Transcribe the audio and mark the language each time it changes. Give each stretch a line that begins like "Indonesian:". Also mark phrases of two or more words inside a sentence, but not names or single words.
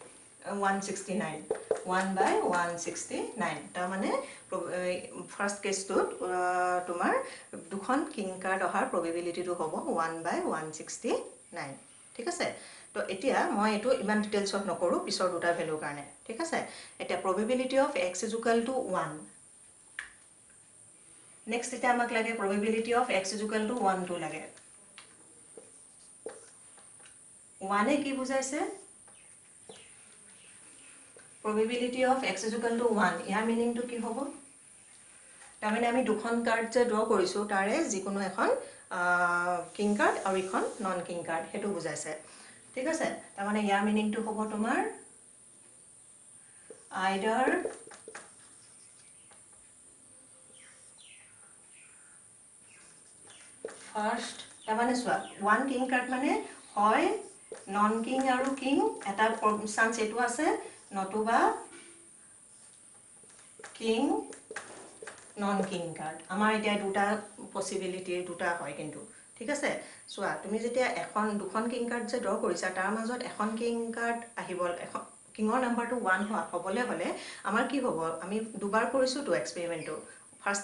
Assamese: 1 by 169, তাৰ মানে
English: first caseটোত
Assamese: তোমাৰ দুখন
English: king card
Assamese: অহাৰ probabilityটো হ'ব 1 by 169। ঠিক আছে, তো এতিয়া মই এটো ইমান ডিটেইলছত নকৰো, পিছৰ দুটা ভ্যালুৰ কাৰণে। ঠিক আছে, এতিয়া
English: probability of x is equal to 1।
Assamese: নেক্সট এটা আমাক লাগে
English: probability of x is equal to 1
Assamese: টো লাগে। 1 এ কি বুজাইছে,
English: probability of x is equal to 1,
Assamese: ইয়াৰ মিনিংটো কি হ'ব, তাৰমানে আমি দুখন কাৰ্ড যে ড্ৰ কৰিছো, তাৰে যিকোনো এখন
English: king card
Assamese: আৰু এখন
English: non king card,
Assamese: হেতু বুজাইছে। ঠিক আছে, তাৰমানে ইয়াৰ মিনিংটো হ'ব তোমাৰ
English: either first,
Assamese: তাৰমানে চোৱা 1
English: king card
Assamese: মানে হয়
English: non king
Assamese: আৰু কিং, এটা চান্স এটো আছে, নতুবা
English: king non king card.
Assamese: আমাৰ এতিয়া দুটা পসিবিলিটি দুটা হয় কিন্তু। ঠিক আছে, চোৱা তুমি যেতিয়া দুখন
English: king card
Assamese: যে ড্ৰ কৰিছা, তাৰ মাজত এখন
English: king card
Assamese: আহিব, এখন
English: kingৰ numberটো
Assamese: 1 হ'বলৈ হলে আমাৰ কি হ'ব, আমি দুবাৰ কৰিছো তো এক্সপেৰিমেন্টটো, ফাৰ্ষ্ট